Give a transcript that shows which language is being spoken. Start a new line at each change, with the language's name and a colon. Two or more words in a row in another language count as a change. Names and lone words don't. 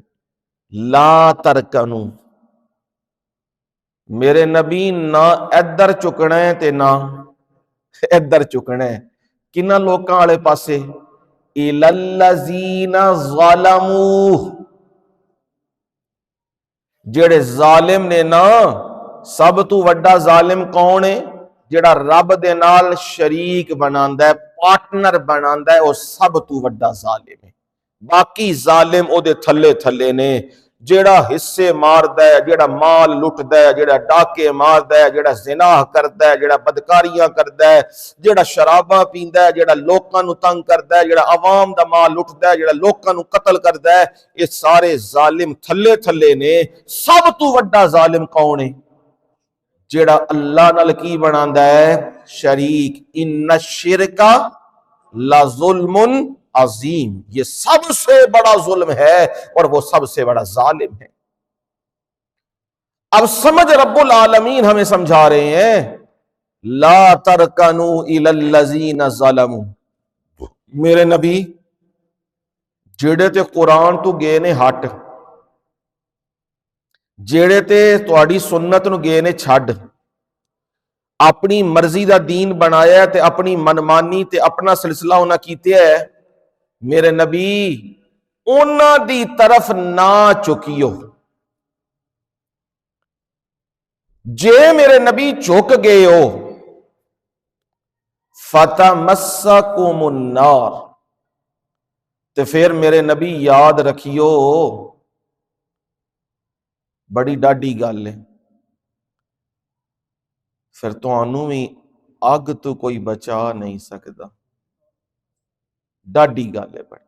Arabic: لا ترکنو،
Punjabi: میرے نبی نہ ادھر چکنا ہے تے نہ ادھر چکنا ہے، کنہ لوکاں والے پاسے؟
Arabic: الی الذین ظلموا،
Punjabi: جڑے ظالم نے نا، سب تو وڈا ظالم کون ہے؟ جڑا رب دے نال شریک بناندا ہے، پارٹنر بناندا ہے، وہ سب تو وڈا ظالم ہے۔ باقی ظالم او دے تھلے تھلے نے، جیڑا حصے ماردا ہے، جیڑا مال لٹدا ہے، جیڑا ڈاکے ماردا ہے، جیڑا زنا کردا ہے، جیڑا بدکاریاں کردا ہے، جیڑا شراباں پیندا ہے، جیڑا لوکاں نو تنگ کردا ہے، جیڑا عوام دا مال لٹدا ہے، جیڑا لوکاں نو قتل کردا ہے، یہ سارے ظالم تھلے تھلے نے۔ سب تو وڈا ظالم کون ہے؟ جیڑا اللہ نال کی بناندا ہے؟ شریک۔
Arabic: ان الشرک لظلم عظیم،
Urdu: یہ سب سے بڑا ظلم ہے اور وہ سب سے بڑا ظالم ہے۔ اب سمجھ رب العالمین ہمیں سمجھا رہے ہیں،
Arabic: لا ترکنوا الی الذین ظلموا،
Punjabi: میرے نبی جڑے تے قرآن تو گئے نے ہٹ، جڑے تے تواڈی سنت نو گئے نے چھڈ، اپنی مرضی دا دین بنایا تے اپنی منمانی تے اپنا سلسلہ انہاں کیتے ہے، میرے نبی انہاں دی طرف نہ چکیو۔ جے میرے نبی چک گئے ہو،
Arabic: فتمسکم النار،
Punjabi: تے پھر میرے نبی یاد رکھیو، بڑی ڈاڈی گل ہے، پھر تانوں بھی اگ تو کوئی بچا نہیں سکتا، ڈاڈی گل ہے بڑی۔